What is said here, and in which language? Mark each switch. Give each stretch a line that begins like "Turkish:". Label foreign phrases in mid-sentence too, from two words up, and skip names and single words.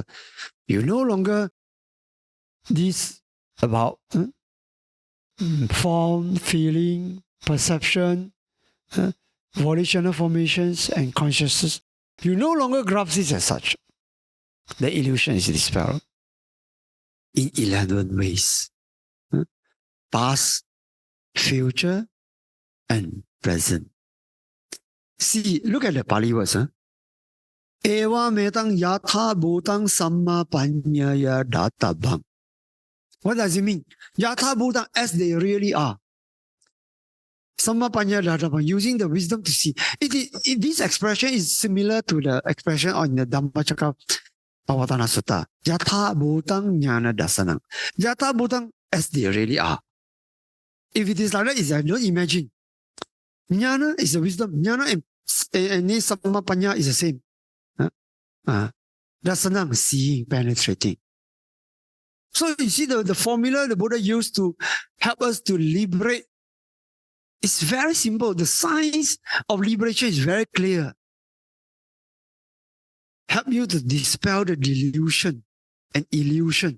English: You no longer this about form, feeling, perception, volitional formations, and consciousness. You no longer grasp this as such. The illusion is dispelled in 11 ways. Past, future, and present. See, look at the Pali words.
Pali: Eva metang yatha bhutang samma-paññāya databang.
English: What does it mean?
Pali: Yatha bhutang,
English: as they really are.
Pali: Samma-paññā databang,
English: using the wisdom to see. This expression is similar to the expression on the Dhamma Sutta.
Pali: Yatha bhutang jnana dasanam. Yatha bhutang,
English: as they really are. If it is like that, it's like, don't imagine. Jnana is the wisdom. Jnana and samma-paññā is the same. Dasanam, seeing, penetrating. So you see the formula the Buddha used to help us to liberate. It's very simple. The science of liberation is very clear. Help you to dispel the delusion and illusion.